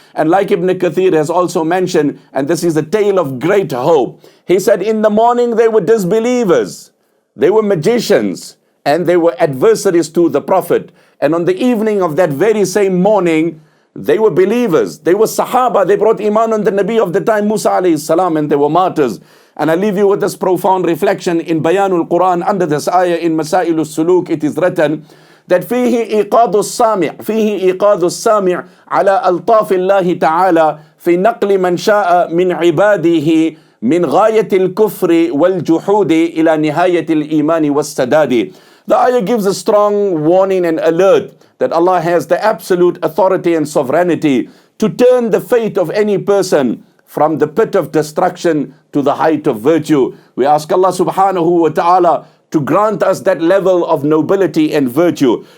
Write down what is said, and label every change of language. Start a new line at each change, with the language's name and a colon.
English: And like Ibn Kathir has also mentioned, and this is a tale of great hope, he said in the morning they were disbelievers, they were magicians, and they were adversaries to the Prophet. And on the evening of that very same morning, they were believers. They were Sahaba. They brought Iman on the Nabi of the time, Musa alayhi salam, and they were martyrs. And I leave you with this profound reflection in Bayanul Quran under this ayah in Masailus Suluk. It is written that
Arabic: فيه إيقاظ السامع على ألطاف الله تعالى في نقل من شاء من عباده من غاية الكفر والجحود إلى نهاية الإيمان والسداد.
English: The ayah gives a strong warning and alert that Allah has the absolute authority and sovereignty to turn the fate of any person from the pit of destruction to the height of virtue. We ask Allah subhanahu wa ta'ala to grant us that level of nobility and virtue.